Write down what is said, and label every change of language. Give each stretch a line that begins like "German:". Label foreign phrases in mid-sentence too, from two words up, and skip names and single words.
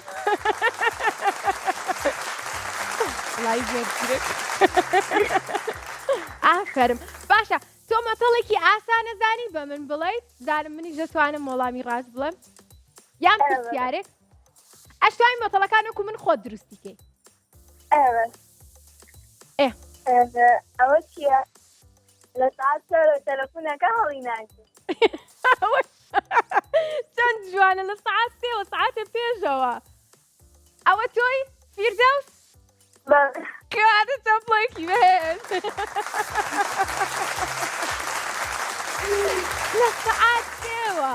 Central Kurdish: وڵای زۆر ئافەرم باشە تۆ مەتەڵێکی ئاسانە زانی بە من بڵێیت زانم منیش دەتوانم وەڵامی ڕاست بڵێم یان پرسیارێک ئەشتوانی مەتەڵەکان وەکو من خۆت دروستی کەی
Turkish: Evet. إيه
Arabic: أول شيء
Central Kurdish: لە سعات تەلەفۆنەکە هەڵی ناگرێت. چەند جوانە لە سەعات 3 سەعاتە پێشەوە. ئەوە تۆی فیردەوس؟ بەڵێ. کەواتە چەپڵێکی بەهێز. لە سەعات 3ەوە.